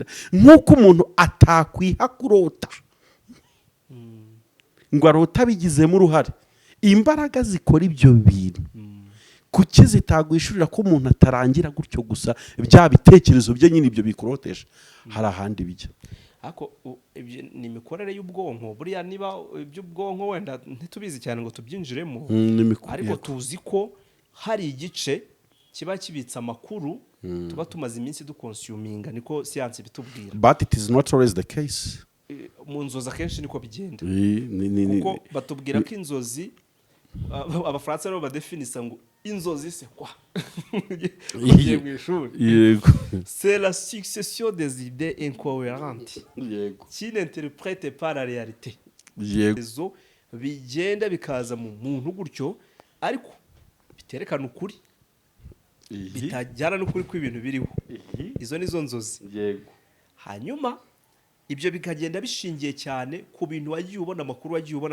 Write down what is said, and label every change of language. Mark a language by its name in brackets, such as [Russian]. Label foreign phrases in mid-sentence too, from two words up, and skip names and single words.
[Kinyarwanda] Nk'uko umuntu atakwiha kurota ngo arota bigizemo uruhare, imbaraga zikora ibyo bintu kuki zitagwishurira ko umuntu atarangira gutyo gusa bya bitekerezo bye nyine ibyo bikurotesha, hari ahandi bijya. Ako ni imikorere y'ubwonko. Buriya niba iby'ubwonko wenda ntitubizi cyane ngo tubyinjiremo, ariko tuzi ko hari igice kiba kibitsa amakuru tuba tumaze iminsi dukonsuminga, niko siyansi bitubwira. [English] But it is not always the case. [Kinyarwanda] Mu nzozi akenshi niko bigenda, kuko batubwira ko inzozi, Abafaransa nabo badefinisa ngo inzozi [French] c'est quoi? [Kinyarwanda] Ugiye mu ishuri, [French] c'est la succession des idées incohérentes qui n'interprètent pas la réalité. [Kinyarwanda] Izo bigenda bikaza mu muntu gutyo, ariko biterekana ukuri, bitajyana n'ukuri kw'ibintu biriho. Izo nizo nzozi. Hanyuma ibyo bikagenda bishingiye cyane ku bintu wagiye ubona, amakuru wagiye ubona.